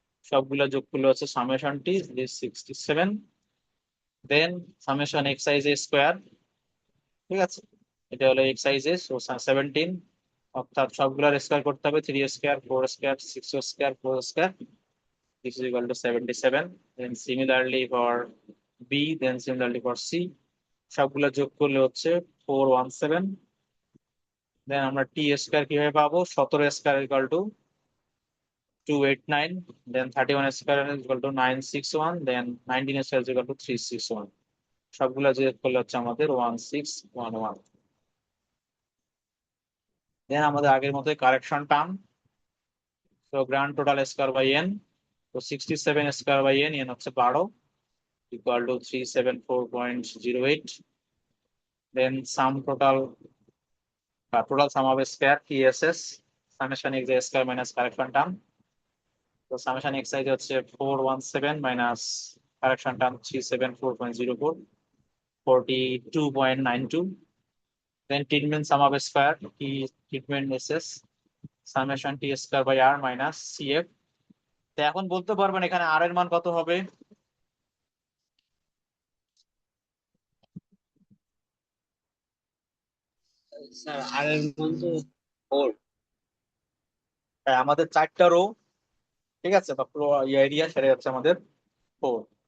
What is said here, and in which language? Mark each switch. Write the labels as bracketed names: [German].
[Bangla] সবগুলো যোগ করলে হচ্ছে summation T 67। Then summation x I J square, ঠিক আছে। এটা হলো এক্স আই জে, সো 17, অর্থাৎ সবগুলোর স্কোয়ার করতে হবে, 3 square 4 square 6 square 4 square, [English] this is equal to 77. Then similarly for B, then similarly for C, [Bangla] সবগুলো যোগ করলে হচ্ছে 417। দেন আমরা টি স্কয়ার কিভাবে পাবো, 17 square equal to 289, then 31 square equal to 961, then 19 square equal to 361। সবগুলো যোগ করলে হচ্ছে আমাদের 1611। দেন আমাদের আগের মতোই কারেকশন টার্ম, তো grand total square by N, তো 67 স্কয়ার বাই এন, এন হচ্ছে 12, [English] equal to 374.08. Then sum total sum of square TSS, summation x square minus correction term. তো summation x is হচ্ছে 417 minus correction term 374.04, 42.92. Then treatment sum of square t treatment SS, summation t square by r minus cf। [Bangla] তো এখন বলতে পারবেন এখানে r এর মান কত হবে? স্যার আর এর মান তো 4। হ্যাঁ, আমাদের 4টা রো, ঠিক আছে, বা পুরো এরিয়া সেটা হচ্ছে আমাদের 4।